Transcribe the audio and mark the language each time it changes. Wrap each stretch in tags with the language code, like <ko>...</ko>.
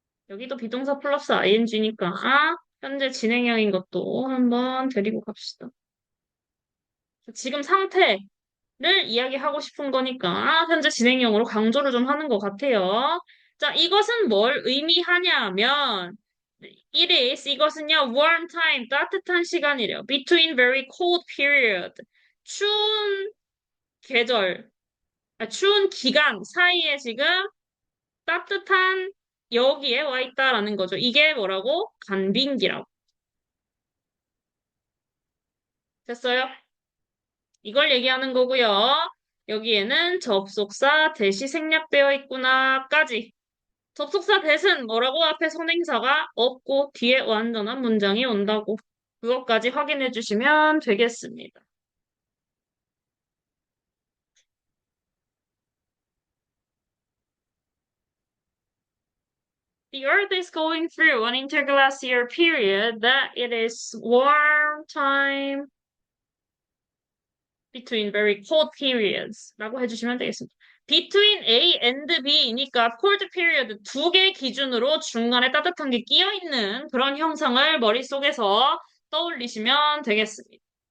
<ko>여기도 비동사 플러스 ing니까 현재 진행형인 것도 한번 데리고 갑시다. 지금 상태를 이야기하고 싶은 거니까 현재 진행형으로 강조를 좀 하는 것 같아요. 자, 이것은 뭘 의미하냐면 It is 이것은요 warm time 따뜻한 시간이래요.</ko> <en>Between very cold period</en> <ko>추운 계절 추운 기간 사이에 지금 따뜻한 여기에 와 있다라는 거죠. 이게 뭐라고? 간빙기라고. 됐어요? 이걸 얘기하는 거고요. 여기에는 접속사 대시 생략되어 있구나까지. 접속사 대신 뭐라고 앞에 선행사가 없고 뒤에 완전한 문장이 온다고. 그것까지 확인해 주시면 되겠습니다.</ko> <en>The Earth is going through an interglacial period that it is warm time between very cold periods</en> <ko>라고 해주시면 되겠습니다. Between A and B니까 cold period 두 개 기준으로 중간에 따뜻한 게 끼어 있는 그런 형상을 머릿속에서 떠올리시면 되겠습니다.</ko>